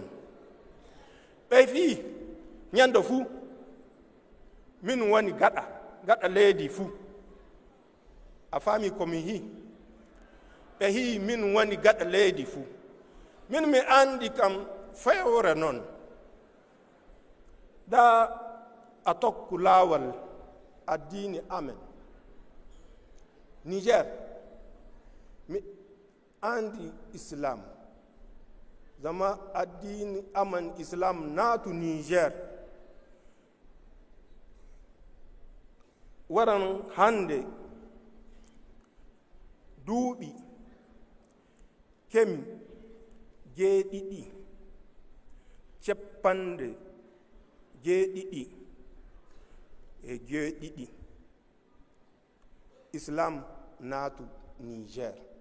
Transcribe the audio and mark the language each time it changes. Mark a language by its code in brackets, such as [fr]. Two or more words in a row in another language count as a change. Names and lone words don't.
[ff] Ɓe fi ñande fuu min woni gaɗa leydi fuu. A faami komi hi? Ɓe hi min woni gaɗa leydi fuu. Min mi andi kam fewre noon. Da a tokku laawal addini amen. Niger mi andi islam, zama addini aman islam naatu Niger. Waran hande duuɓi kemi jeeɗiɗi ceppande jeeɗiɗi e jeeɗiɗi islam naatu Niger.